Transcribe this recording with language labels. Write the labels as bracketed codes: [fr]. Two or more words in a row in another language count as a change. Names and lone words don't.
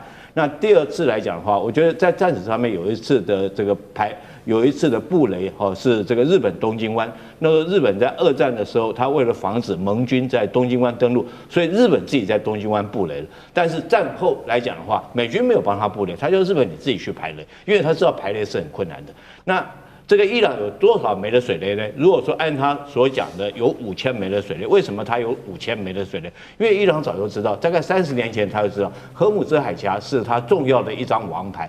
[zh] 那第二次來講的話，我覺得在戰史上面有一次的这個有一次的布雷是這個日本東京灣。那個日本在2戰的時候，他為了防止盟軍在東京灣登陸，所以日本自己在東京灣布雷了。但是戰後來講的話，美軍沒有幫他布雷，他就日本你自己去排雷，因為他知道排雷是很困難的。那這個伊朗有多少枚的水雷呢？如果說按他所講的有5000枚的水雷，為什麼他有5000枚的水雷？因為伊朗早就知道，大概30年前他就知道，荷姆茲海峽是他重要的一張王牌。